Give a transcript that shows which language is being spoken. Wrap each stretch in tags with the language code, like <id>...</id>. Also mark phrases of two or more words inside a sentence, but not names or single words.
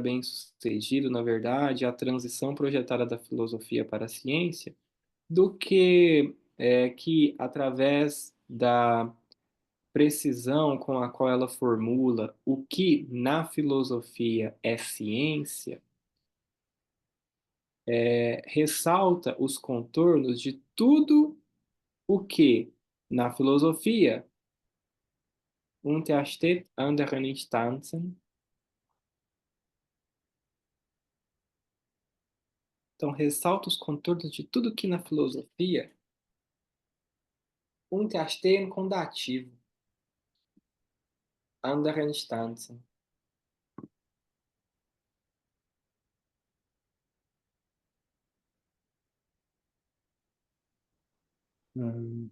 <pt>bem sucedido, na verdade, a transição projetada da filosofia para a ciência, do que que através da precisão com a qual ela formula o que na filosofia é ciência, ressalta os contornos de tudo o que na filosofia</pt> <de>untersteht anderen Instanzen.</de> <pt>Então, ressalta os contornos de tudo que na filosofia unterstehen com dativo,</pt> <de>anderen Instanzen. Hum.</de>